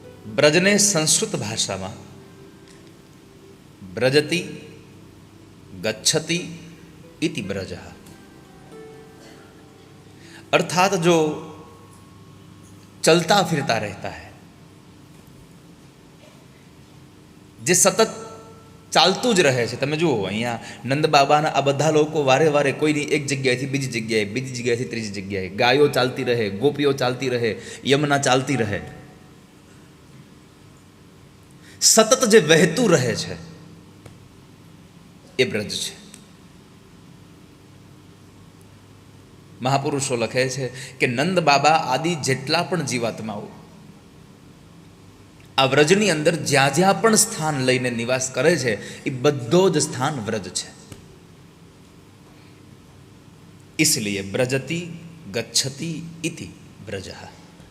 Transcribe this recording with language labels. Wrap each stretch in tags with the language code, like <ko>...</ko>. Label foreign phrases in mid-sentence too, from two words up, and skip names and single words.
<hi>ब्रजने संस्कृत भाषा में</hi> <sa>ब्रजति गच्छति इति ब्रजः,</sa> <hi>अर्थात जो चलता फिरता रहता है,</hi> <gu>જે સતત ચાલતુ જ રહે છે। તમે જુઓ અહીંયા નંદ બાબાના આ બધા લોકો વારે વારે કોઈની એક જગ્યાએથી બીજી જગ્યાએ, બીજી જગ્યાએથી ત્રીજી જગ્યાએ, ગાયો ચાલતી રહે, ગોપીઓ ચાલતી રહે, યમુના ચાલતી રહે, સતત જે વહેતુ રહે છે એ બ્રજ છે। મહાપુરુષો લખે છે કિ નંદ બાબા આદિ જેટલા પણ જીવાત્માઓ આ વ્રજની અંદર જ્યા જ્યા પણ સ્થાન લઈને નિવાસ કરે છે એ બધો જ સ્થાન વ્રજ છે।</gu> <hi>इसलिए</hi> <sa>ब्रजति गच्छति इति ब्रजः।</sa>